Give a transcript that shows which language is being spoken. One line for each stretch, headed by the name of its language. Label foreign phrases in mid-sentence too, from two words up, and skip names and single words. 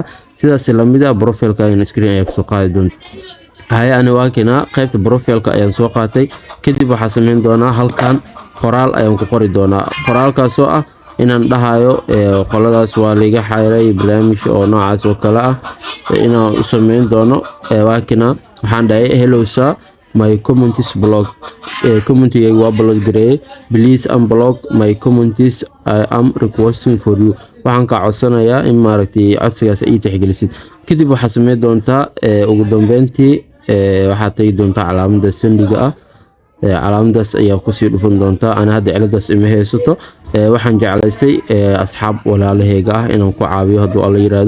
Somali: sidaas la mid ah profile-kaaga screen ayaa ku soo qaadi doontaa ana waa kana qaybta profile-ka ayaan soo qaatay kadib waxaa sameyn doonaa halkan qoraal ayaan ku qori doonaa qoraalkaas oo ah inaan dhahayo qoladaas waa liga xayray barnaamij oo noocaas oo kala ah inaan u sameyn doono waa kana waxaan dhahay
English: hello sir my comments block
Somali: commentiga waa block diray
English: please unblock my comments I am requesting for you
Somali: waxaan ka codsanayaa in maaragtay codsigaas ay tixgelisid kadib waxaad sameyn doontaa ugu dambeyntii waxaad tegi doontaa calaamada sandiga ah. calaamadaas ayaa kusii dhufan doontaa. ana hadda ciladaas ima haysato. waxaan jeclaystay asxaab walaalaheyga ah inaan ku caawiyo hadduu alla yiraahdo.